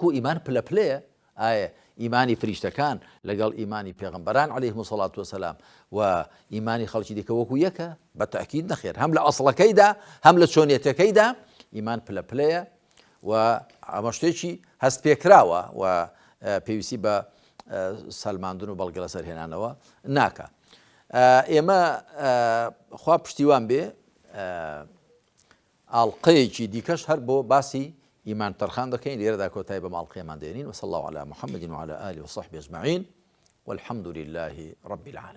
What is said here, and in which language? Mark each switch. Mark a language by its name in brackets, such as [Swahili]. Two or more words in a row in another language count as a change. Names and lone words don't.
[Central Kurdish] ئیمان پلە پلەیە ئایا ئیمانی فریشتەکان لەگەڵ ئیمانی پێغەمبەران [Arabic] عەلەیهیم الصەلاة وەسەلام [Central Kurdish] و ئیمانی خەڵکی دیکە وەکو یەکە بەتەئکید نەخێر هەم لە ئەسڵەکەیدا هەم لە چۆنیەتەکەیدا ئیمان پلە پلەیە و ئەمە شتێکی هەست پێکراوە و پێویستی بە سەلماندن و بەڵگە لەسەر هێنانەوە ناکە ئێمە خوا پشتیوان بێ ئاڵقەیەکی دیکەش هەر بۆ باسی ئیمان تەرخان دەکەین لێرەدا کۆتایی بە ماڵقەیەمان دێنین [Arabic] وصلى الله على محمد وعلى آله وصحبه أجمعين والحمد لله رب العالمين